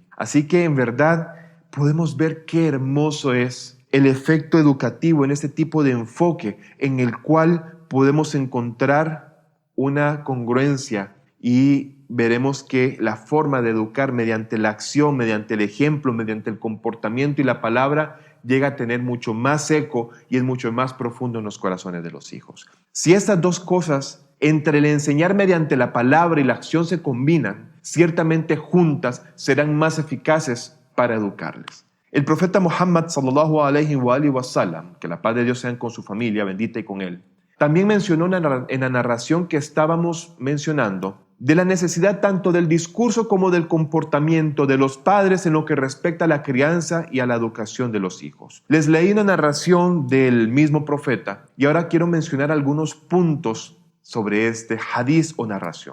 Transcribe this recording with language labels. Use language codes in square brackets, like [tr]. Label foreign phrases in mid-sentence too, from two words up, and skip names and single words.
[es] Así que en verdad podemos ver qué hermoso es el efecto educativo en este tipo de enfoque en el cual podemos encontrar una congruencia, y veremos que la forma de educar mediante la acción, mediante el ejemplo, mediante el comportamiento y la palabra llega a tener mucho más eco y es mucho más profundo en los corazones de los hijos. Si estas 2 cosas, entre el enseñar mediante la palabra y la acción, se combinan, ciertamente juntas serán más eficaces para educarles. El profeta [ar] Muhammad صلى الله عليه وسلم, [es] que la paz de Dios sea con su familia bendita y con él, también mencionó en la narración que estábamos mencionando de la necesidad tanto del discurso como del comportamiento de los padres en lo que respecta a la crianza y a la educación de los hijos. Les leí una narración del mismo profeta y ahora quiero mencionar algunos puntos sobre este hadiz o narración.